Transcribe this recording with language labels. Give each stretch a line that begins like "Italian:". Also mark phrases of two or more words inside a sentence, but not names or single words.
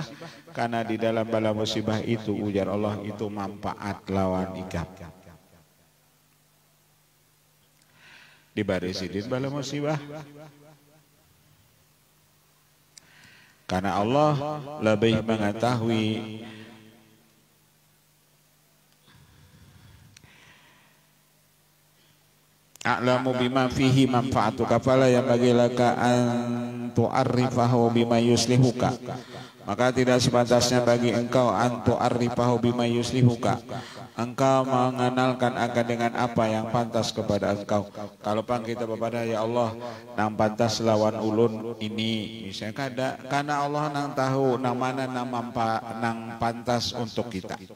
Banjar: Karena di dalam bala musibah itu ujar Allah itu manfaat lawan ikam. Dibari sidin bala musibah.
Indonesian: Karena Allah lebih mengetahui
Arabic: أعلم بما فيه منفعتك فلا ينبغي لك أن تعرفه بما يصلحك.
Indonesian: Maka tidak sepantasnya bagi engkau
Arabic: أن تعرفه بما يصلحك.
Indonesian: Engkau mengenalkan akan dengan apa yang pantas kepada engkau.
Banjar: Kalau pang kita bepada
Arabic: يا الله
Banjar: nang pantas lawan ulun ini misalnya kada, karena Allah nang tahu nang mana nang pantas untuk kita.